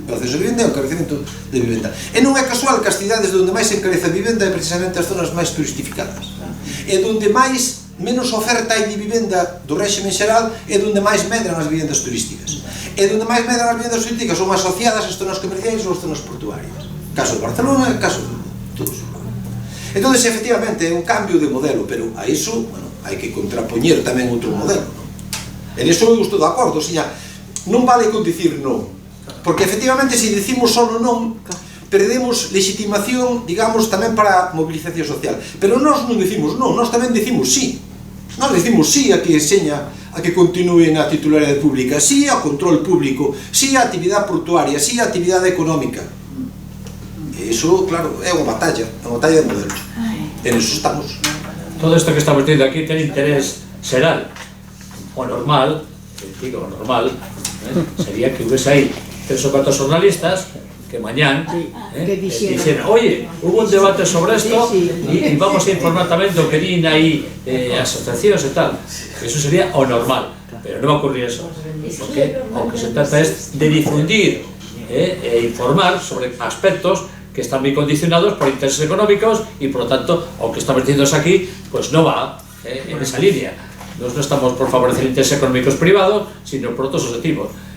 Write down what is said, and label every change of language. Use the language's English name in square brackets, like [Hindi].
[Galician] O acceso a vivenda é o encarecemento de vivenda. E non é casual que as cidades onde máis se encarece a vivenda é precisamente as zonas máis turistificadas. E onde menos oferta hai de vivenda do réxime xeral é onde máis medran as vivendas turísticas. E onde máis medran as vivendas turísticas son asociadas ás zonas comerciais ou ás zonas portuarias. Caso de Barcelona, caso de todos. Entón, efectivamente, é un cambio de modelo, pero a iso, bueno, hai que contrapoñer tamén outro modelo, non? En iso eu estou de acordo, o sea, non vale con dicir non, porque efectivamente se decimos solo non, perdemos legitimación, digamos, tamén para a movilización social, pero nós non decimos non, nós tamén decimos sí. Nós decimos sí a que seña, a que continúe na titularidade pública, sí ao control público, sí á actividade portuaria, sí á actividade económica. E iso, claro, é unha batalla de modelos. E niso estamos. Todo isto que estamos dicindo aquí ten interés xeral. O normal, digo, o normal, sería que hubiese aí 3 ou 4 xornalistas que mañán dixeran, oye, [Spanish] hubo un debate sobre esto e vamos a informar [Galician] tamén do que din aí asociacións e tal. Eso sería o normal, pero [Spanish] non va a ocurrir eso, [Galician] porque o que se trata es de difundir e informar sobre aspectos que están moi condicionados por intereses económicos e, por lo tanto, o que estamos diciendo aquí, [Spanish] pues no va en esa línea. Nos no estamos por favorecer intereses económicos privados, sino por otros objetivos.